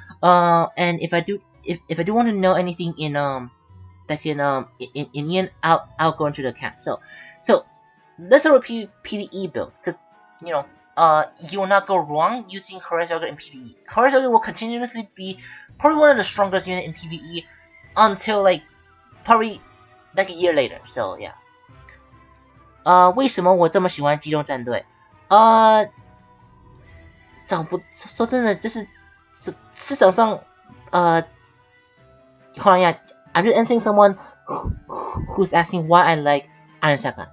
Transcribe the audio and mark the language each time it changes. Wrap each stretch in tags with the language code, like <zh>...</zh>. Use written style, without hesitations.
<en>And if I do want to know anything in in Indian, I'll go into the account. So let's start with PvE build, because you will not go wrong using Hraesvelgr in PvE. Hraesvelgr will continuously be probably one of the strongest units in PvE until probably a year later. So yeah.</en> <zh>为什么我这么喜欢机动战队？说真的，就是市场上</zh> <en>hold on, yeah, I'm just answering someone who's asking why I like Iron Saga.</en>